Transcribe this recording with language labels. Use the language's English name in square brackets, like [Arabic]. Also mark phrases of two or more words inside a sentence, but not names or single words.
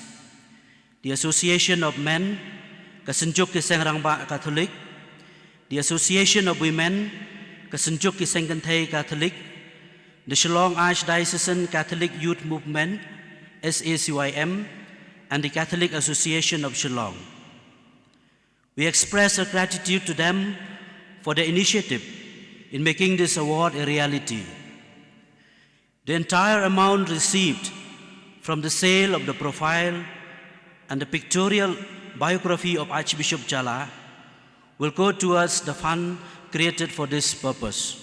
[English] The Association of Men, Kasenjuk Kiseng Rangba Catholic, the Association of Women, Kasenjuk Kiseng Kantay Catholic, the Shillong Archdiocesan Catholic Youth Movement, SACYM, and the Catholic Association of Shillong. We express our gratitude to them for their initiative in making this award a reality. The entire amount received from the sale of the profile and the pictorial biography of Archbishop Jala will go towards the fund created for this purpose.